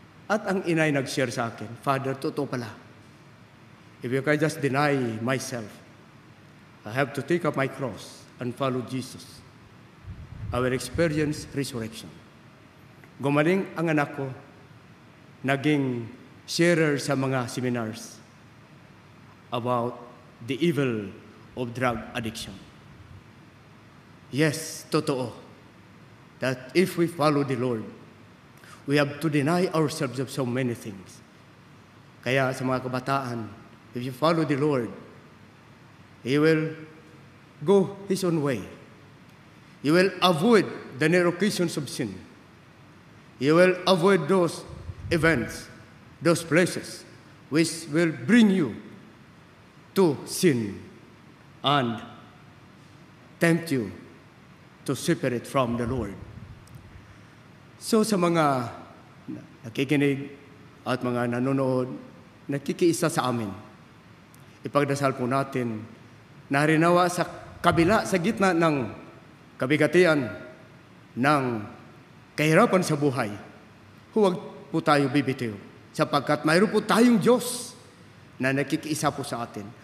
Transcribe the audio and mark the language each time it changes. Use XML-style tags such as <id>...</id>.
<tl>At ang inay nag-share sa akin, Father, totoo pala.</tl> <en>If you can just deny myself, I have to take up my cross and follow Jesus. I will experience resurrection.</en> <tl>Gumaling ang anak ko, naging sharer sa mga seminars</tl> <en>about the evil of drug addiction. Yes,</en> <tl>totoo,</tl> <en>that if we follow the Lord, we have to deny ourselves of so many things.</en> <tl>Kaya sa mga kabataan,</tl> <en>if you follow the Lord, He will go His own way. You will avoid the narrow occasions of sin. You will avoid those events, those places, which will bring you to sin and tempt you to separate from the Lord.</en> <tl>So sa mga nakikinig at mga nanonood, nakikiisa sa amin, ipagdasal po natin, narinawa sa kabila, sa gitna ng kabigatian ng kahirapan sa buhay, huwag po tayo bibitiw, sapagkat mayroon po tayong Diyos na nakikiisa po sa atin.</tl>